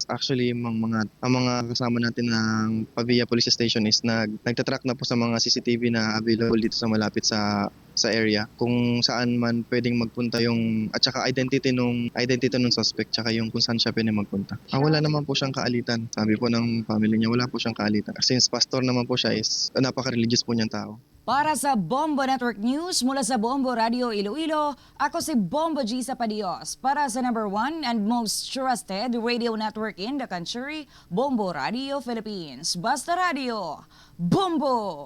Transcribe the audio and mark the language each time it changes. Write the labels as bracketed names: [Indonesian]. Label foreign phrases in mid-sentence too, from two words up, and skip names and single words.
[Filipino] Actually, ang mga kasama natin ng Pavia Police Station is nagtatrack na po sa mga CCTV na available dito sa malapit sa area kung saan man pwedeng magpunta yung at saka identity nung suspect tsaka yung kung saan siya pwedeng magpunta. Wala naman po siyang kaalitan. Sabi po ng family niya, wala po siyang kaalitan. Since pastor naman po siya, is napaka-religious po niyang tao. Para sa Bombo Network News mula sa Bombo Radio Iloilo, ako si Bombo G. [English] Sapadios. [Filipino] Para sa [English] number 1 and most trusted radio network in the country, Bombo Radio Philippines. [Filipino] Basta Radio, Bombo!